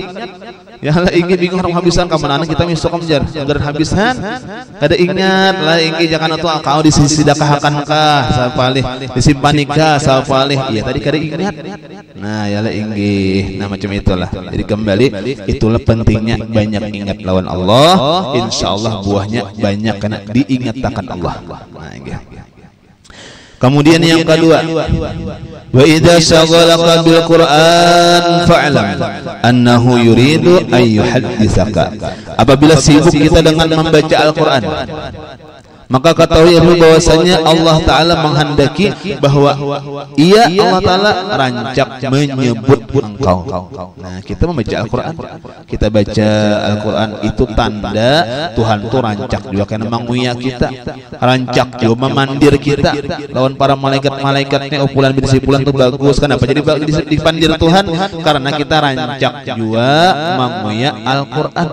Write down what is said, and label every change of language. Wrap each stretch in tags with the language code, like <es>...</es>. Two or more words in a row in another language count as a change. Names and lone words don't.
<bjn>Ya lah ingin bingung hendak habisan ka mana kita misok kamjar anggaran habisan kada ingat lah ingin jangan atuh kau disidakahakan kah sapalih disimpan nikah sapalih iya tadi kada ingat. Nah, ya lah ingin nah macam itulah. Jadi kembali itulah pentingnya banyak ingat lawan Allah, insyaallah buahnya banyak karena diingatkan Allah. Nah, inggih. Kemudian yang kedua,</bjn> <ar>وإذا شغلك بالقرآن فاعلم أنه يريد أن يحدثك.</ar> <bjn>Apabila sibuk kita dengan membaca Al-Qur'an, maka ketahuilah bahwasanya Allah Ta'ala menghendaki bahwa Allah Ta'ala rancak menyebut engkau. Nah, kita membaca Al-Quran, kita baca Al-Quran itu tanda Tuhan itu rancak juga karena menguya kita, rancak juga memandir kita lawan para malaikat-malaikatnya. Upulan bidisipulan itu bagus. Kenapa jadi dipandir Tuhan? Karena kita rancak juga menguya Al-Quran.</bjn>